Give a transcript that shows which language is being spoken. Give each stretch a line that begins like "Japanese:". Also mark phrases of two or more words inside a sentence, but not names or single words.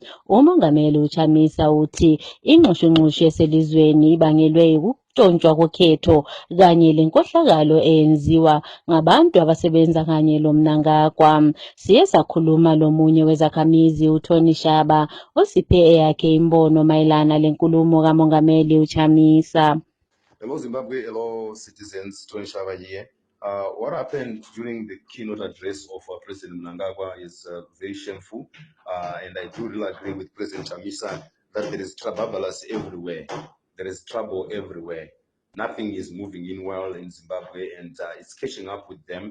North Ndebele: Umongameli uChamisa uthi inxushunxushu eselizweni ibangelwe ukutshontshwa kokhetho kanye lenkohlakalo eyenziwa ngabantu abasebenza kanye loMnangagwa. Siye sakhuluma lomunye wezakhamizi uTony Shaba osiphe eyakhe imbono mayelana lenkulumo kamongameli uChamisa.
English: Hello Zimbabwe, hello citizens, Tony Shaba here. What happened during the keynote address of President Mnangagwa is very shameful, and I do really agree with President Chamisa that there is trouble everywhere. There is trouble everywhere. Nothing is moving in well in Zimbabwe, and it's catching up with them.